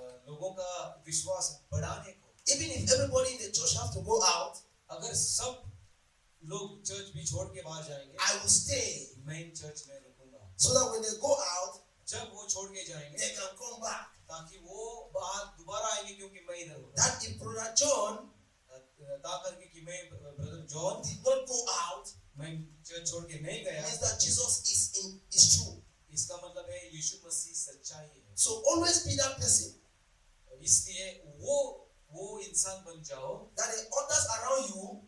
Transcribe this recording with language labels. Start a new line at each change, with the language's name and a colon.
Hindi: लोगों का विश्वास बढ़ाने को।
English: Even if everybody in the church have to go out,
Hindi: अगर सब लोग चर्च भी छोड़ के बाहर जाएंगे,
English: I will stay,
Hindi: मैं चर्च में रुकूंगा,
English: so that when they go out,
Hindi: जब वो छोड़ के जाएंगे
English: they can come back.
Hindi: ताकि वो बाहर दोबारा आएंगे, क्योंकि मैं इधर हूँ।
English: That if Brother John
Hindi: ताकि कि मैं brother John
English: did not go out,
Hindi: मैं चर्च छोड़ के नहीं गया,
English: means that Jesus is true.
Hindi: इसका मतलब है यीशु मसीह सच्चाई है।
English: So always be that person,
Hindi: इसलिए वो इंसान बन जाओ
English: that the others around you